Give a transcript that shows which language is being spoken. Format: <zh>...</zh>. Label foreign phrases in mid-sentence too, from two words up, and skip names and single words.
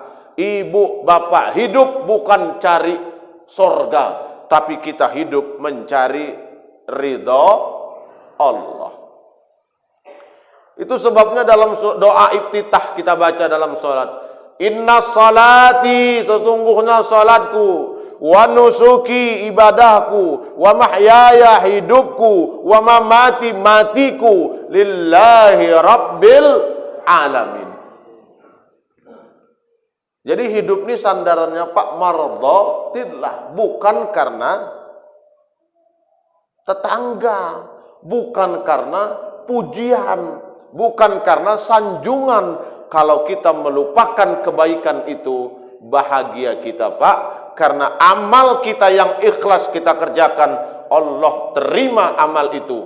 <id>Ibu bapak hidup bukan cari sorga, tapi kita hidup mencari ridha Allah. Itu sebabnya dalam doa iftitah kita baca dalam salat,</id> <ar>إن صلاتي,</ar> <id>sesungguhnya salatku,</id> <ar>ونسكي,</ar> <id>ibadahku,</id> <ar>ومحياي,</ar> <id>hidupku,</id> <ar>ومماتي,</ar> <id>matiku,</id> <ar>لله رب العالمين.</ar> <id>Jadi hidup ini sandarannya Pak Mardotillah, bukan karena tetangga, bukan karena pujian, bukan karena sanjungan. Kalau kita melupakan kebaikan itu, bahagia kita Pak, karena amal kita yang ikhlas kita kerjakan, Allah terima amal itu.</id>